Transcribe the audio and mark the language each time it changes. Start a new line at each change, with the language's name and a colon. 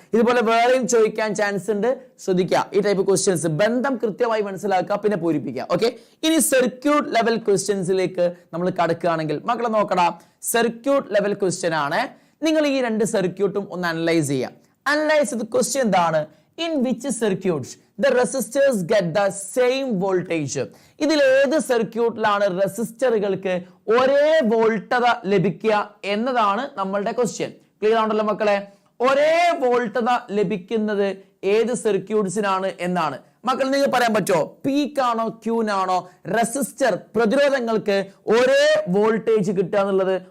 Malayalam: ഇതുപോലെ വേറെയും ചോദിക്കാൻ ചാൻസ് ഉണ്ട്, ശ്രദ്ധിക്കുക. ഈ ടൈപ്പ് ക്വസ്റ്റ്യൻസ് ബന്ധം കൃത്യമായി മനസ്സിലാക്കുക, പിന്നെ പൂരിപ്പിക്കുക. ഓക്കെ, ഇനി സർക്യൂട്ട് ലെവൽ ക്വസ്റ്റ്യൻസിലേക്ക് നമ്മൾ കടക്കുകയാണെങ്കിൽ മക്കളെ നോക്കടാ, സർക്യൂട്ട് ലെവൽ ക്വസ്റ്റ്യൻ ആണ്. നിങ്ങൾ ഈ രണ്ട് സർക്യൂട്ടും ഒന്ന് അനലൈസ് ചെയ്യുക. അനലൈസ് ചെയ്ത ക്വസ്റ്റ്യൻ എന്താണ്?
English: In which circuits the resistors get the same voltage?
Malayalam: ഇതിൽ ഏത് സർക്യൂട്ടിലാണ് റെസിസ്റ്ററുകൾക്ക് ഒരേ വോൾട്ടത ലഭിക്കുക എന്നതാണ് നമ്മളുടെ ക്വസ്റ്റ്യൻ. ക്ലിയർ ആണല്ലോ മക്കളെ? ഒരേ വോൾട്ടത ലഭിക്കുന്നത് ഏത് സർക്യൂട്ട്സിനാണ് എന്നാണ്. മക്കൾ നിങ്ങൾക്ക് പറയാൻ പറ്റുമോ? പീക്കാണോ ക്യൂനാണോ റെസിസ്റ്റർ പ്രതിരോധങ്ങൾക്ക് ഒരേ വോൾട്ടേജ് കിട്ടുക എന്നുള്ളത്?